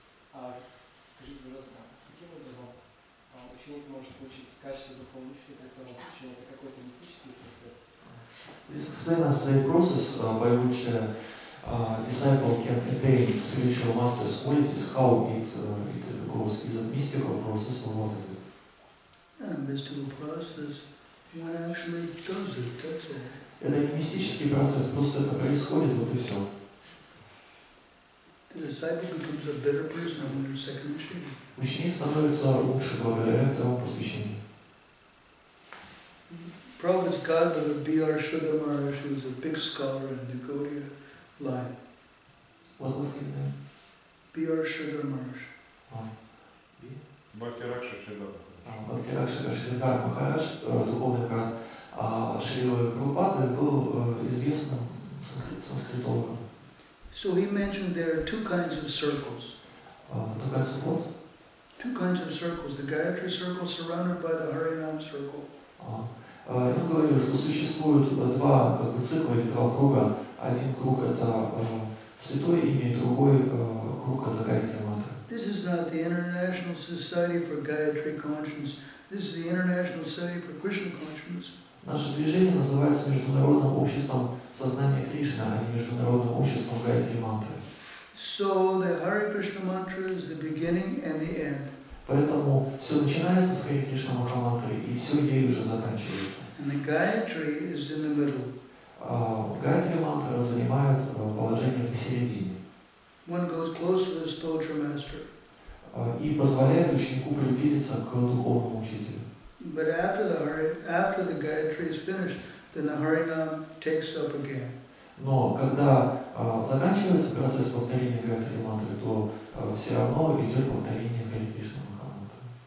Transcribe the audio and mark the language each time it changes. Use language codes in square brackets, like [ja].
[ru] Скажите, пожалуйста, каким образом ученик может получить качество духовного учителя, как это учение, это какой-то мистический процесс? [en] Please explain us the process by which a disciple can attain spiritual master's qualities, how it goes. Is it mystical process or what is it? And a mystical process, one actually does it, that's all. [ru] Это не мистический процесс, просто это происходит, вот и все. [en] The disciple becomes a better person after their second initiation. [ru] Ученик становится лучше благодаря второму посвящению. [en] Prabhupada's godmother, B.R. Sridhar Maharaj, who was a big scholar in the Gaudiya line. What was his name? B.R. Sridhar Maharaj. [ru] Бхактиракша Шридхар Махарадж, духовный брат Шрилы Прабхупады, был известным санскритологом. [en] So he mentioned there are two kinds of circles. Two kinds of circles. The Gayatri circle surrounded by the Harinam circle. [ru] Он говорил, что существует два цикла или два круга. Один круг это святое имя, и другой круг это Гайатри мантра. [en] This is not the International Society for Gayatri Conscience. This is the International Society for Krishna Conscience. [ru] Наше движение называется Международным обществом сознания Кришны, а не Международным обществом Гайатри мантры. [en] So the Hare Krishna mantra is the beginning and the end. [ru] Поэтому все начинается с Харе Кришна Махамантры, и все ей уже заканчивается. [en] And the Gayatri is in the middle. [ru] Гайатри мантра занимает положение посередине. [en] One goes close to the spiritual master. [ru] И позволяет ученику приблизиться к духовному учителю. [en] But after the Gayatri is finished, then the Harinam takes up again. [ru] Но когда заканчивается процесс повторения Гайатри мантры, то все равно идет повторение Харе Кришна Махамантры.